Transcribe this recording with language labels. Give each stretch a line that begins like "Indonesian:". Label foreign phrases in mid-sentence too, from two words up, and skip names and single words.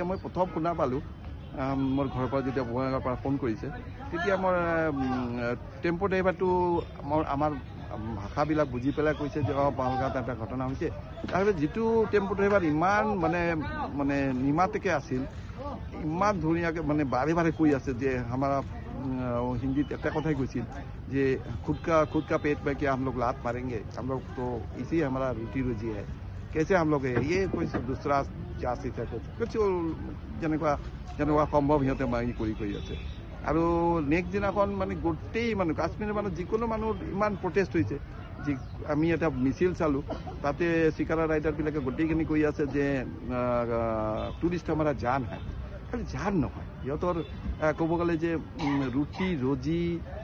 Assamese: মই প্ৰথম শুনা পালোঁ মোৰ ঘৰৰ পৰা যেতিয়া বঙাইগাঁৱৰ পৰা ফোন কৰিছে তেতিয়া মোৰ টেম্পো ড্ৰাইভাৰটো আমাৰ ভাষাবিলাক বুজি পেলাই কৈছে যে পেহেলগাঁৱত এটা ঘটনা হৈছে তাৰপিছত যিটো টেম্পো ড্ৰাইভাৰ ইমান মানে নিমাতেকৈ আছিল ইমান ধুনীয়াকৈ মানে বাৰে কৈ আছে যে আমাৰ হিন্দীত এক কথা কৈছিল যে
Hindi: खुद का पेट में क्या हम लोग लात मारेंगे हम लोग तो इसी हमारा रोटी रोजी है कैसे हम लोग ये कोई दूसरा जाति है कुछ
Assamese: যেনেকুৱা সম্ভৱ সিহঁতে মাৰি কৰি আছে আৰু নেক্সট দিনাখন মানে গোটেই মানুহ কাশ্মীৰৰ মানুহ যিকোনো মানুহ ইমান প্ৰটেষ্ট হৈছে যে আমি এটা মিছিল চালোঁ তাতে চিকাৰা ৰাইডাৰবিলাকে গোটেইখিনি কৈ আছে যে টুৰিষ্ট আমাৰ জান হয় খালি জান নহয় সিহঁতৰ ক'ব গ'লে যে ৰুটি ৰজি